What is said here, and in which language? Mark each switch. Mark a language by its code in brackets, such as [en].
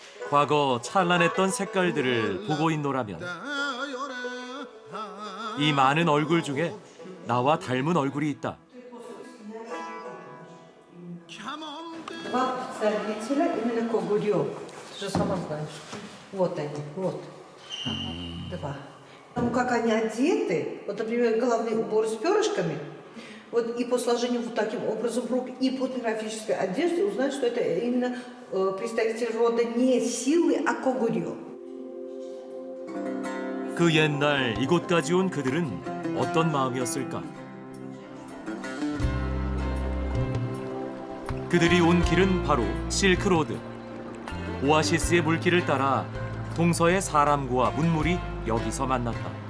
[ko] 과거 찬란했던 색깔들을 보고 있노라면 이 많은 얼굴 중에 나와 닮은 얼굴이 있다. [ru] Два представителя именно Когурё. Ты же сама знаешь. Вот они, вот. Два. Потому как они одеты, вот, например, головные уборы с перышками, вот и по сложению вот таким образом рук, и по графической одежде узнать, что это именно представитель рода не Силы, а Когурё. [ko] 그 옛날 이곳까지 온 그들은 어떤 마음이었을까? 그들이 온 길은 바로 실크로드. 오아시스의 물길을 따라 동서의 사람과 문물이 여기서 만났다.